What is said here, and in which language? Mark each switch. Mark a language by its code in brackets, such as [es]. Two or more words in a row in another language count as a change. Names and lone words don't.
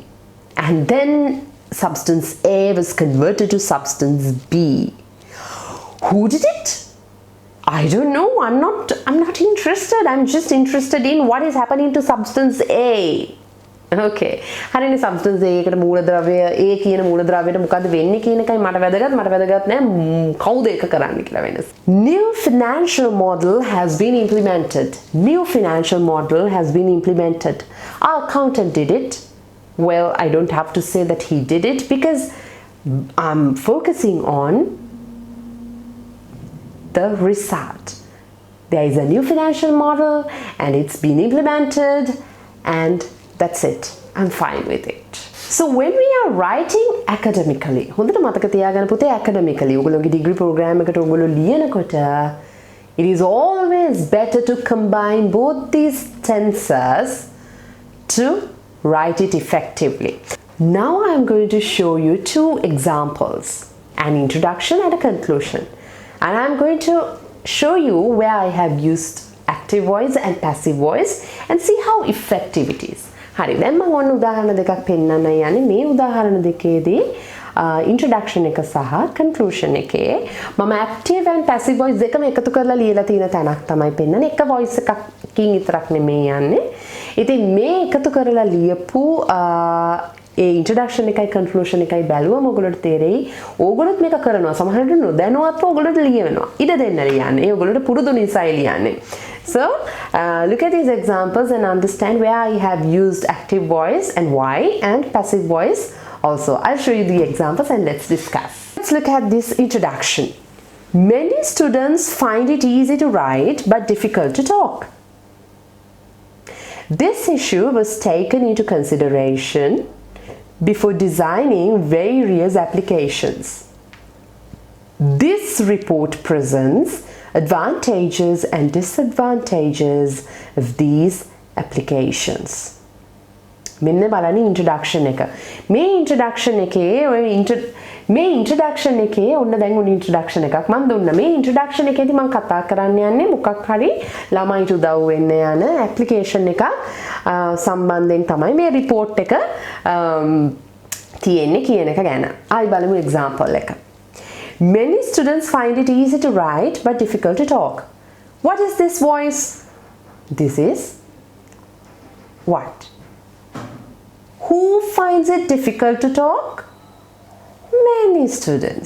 [en] And then substance A was converted to substance B. Who did it? I don't know. I'm not interested. I'm just interested in what is happening to substance A. [si] Okay. හරිනේ [en] substance A [si] එකට මූලද්‍රව්‍ය A කියන මූලද්‍රව්‍යයට මොකද්ද වෙන්නේ කියන එකයි මට වැදගත් නෑ කවුද ඒක කරන්න කියලා වෙනස්. [en] New financial model has been implemented. New financial model has been implemented. Our accountant did it. Well, I don't have to say that he did it because I'm focusing on the result. There is a new financial model and it's been implemented and that's it. I'm fine with it. So when we are writing academically, [si] හොඳට මතක තියාගන්න පුතේ academically ඔයගොල්ලෝගේ degree program එකට ඔයගොල්ලෝ ලියනකොට [en] it is always better to combine both these tenses to write it effectively. Now I'm going to show you two examples, an introduction and a conclusion. And I'm going to show you where I have used active voice and passive voice and see how effective it is. [si] හරි දැන් මම ඔන්න උදාහරණ දෙකක් පෙන්නන්න යන්නේ මේ උදාහරණ දෙකේදී introduction එක සහ conclusion එකේ මම [en] active and passive voice [si] දෙකම එකතු කරලා ලියලා තියෙන තැනක් තමයි පෙන්නන්නේ එක voice එකකින් විතරක් නෙමෙයි යන්නේ. ඉතින් මේ එකතු කරලා ලියපු ඒ introduction එකයි conclusion එකයි බැලුවම ඔයගොල්ලන්ට තේරෙයි ඕගොල්ලොත් මේක කරනවා සමහරවිට නොදැනුවත්ව ඔයගොල්ලොන්ට ලියවෙනවා ඉඩ දෙන්න ලියන්නේ ඔයගොල්ලොන්ට පුරුදු නිසායි ලියන්නේ. [en] So look at these examples and understand where I have used active voice and why, and passive voice also. I'll show you the examples and let's discuss. Let's look at this introduction. Many students find it easy to write but difficult to talk. This issue was taken into consideration before designing various applications. This report presents advantages and disadvantages of these applications. [si] මෙන්න බලන්න introduction එක. මේ introduction එකේ මේ introduction එකේ ඔන්න දැන් උන් introduction එකක් මම දුන්නා. මේ introduction එකේදී මම කතා කරන්න යන්නේ මොකක් හරි ළමයිට උදව් වෙන්න යන application එකක් සම්බන්ධයෙන් තමයි මේ report එක තියෙන්නේ කියන එක ගැන. ආයි බලමු example එක. [en] Many students find it easy to write but difficult to talk. What is this voice? This is what? Who finds it difficult to talk? Many students.